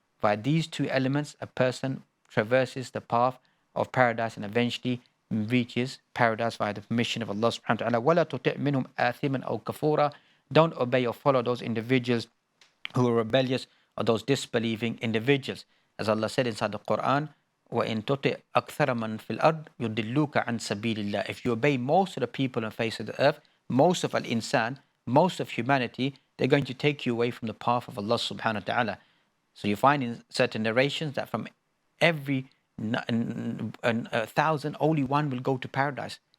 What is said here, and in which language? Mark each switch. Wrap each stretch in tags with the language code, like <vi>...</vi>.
<en>By these 2 elements, a person traverses the path of paradise and eventually reaches paradise via the permission of Allah subhanahu wa ta'ala.</en> <ar>وَلَا تُطِعْ مِنْهُمْ آثِمًا أَوْ كَفُورًا.</ar> <en>Don't obey or follow those individuals who are rebellious or those disbelieving individuals. As Allah said inside the Quran,</en> <ar>وَإِن تُطِعْ أَكْثَرَ مَنْ فِي الْأَرْضِ يُضِلُّوكَ عَنْ سَبِيلِ اللَّهِ.</ar> <en>If you obey most of the people on the face of the earth, most of al-insan, most of humanity, they're going to take you away from the path of Allah subhanahu wa ta'ala. So you find in certain narrations that from every 1,000, only one will go to paradise.</en>